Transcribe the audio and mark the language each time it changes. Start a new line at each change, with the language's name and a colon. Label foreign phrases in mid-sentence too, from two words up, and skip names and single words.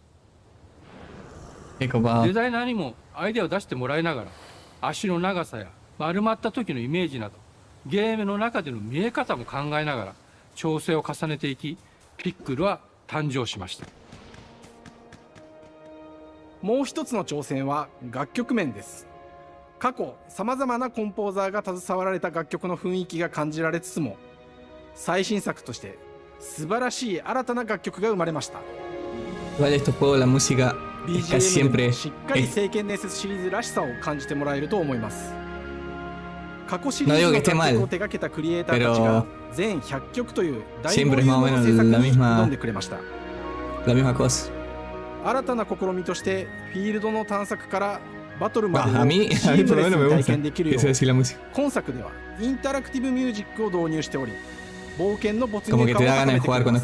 Japanese: デザイナーにもアイデアを出してもらいながら、足の長さや丸まった時のイメージなどゲームの中での見え方も考えながら調整を重ねていき、ピックルは誕生しました。もう一つの挑戦は楽曲面です。過去さまざまなコンポーザーが携わられた楽曲の雰囲気が感じられつつも、最新作として素晴らしい新たな楽曲が生まれました。
Spanish: Igual estos juegos la música casi siempre
Japanese: しっかり聖剣伝説シリーズらしさを感じてもらえると思います。過去シリーズの楽曲を手掛けたクリエイターたちが全100曲という大ボリュームの制作に挑んでくれました。新たな試みとしてフィールドの探索からバトルまでをシームレスに体験できるよう、今作ではインタラクティブミュージックを導入しており、冒険の没入感を高めてくれます。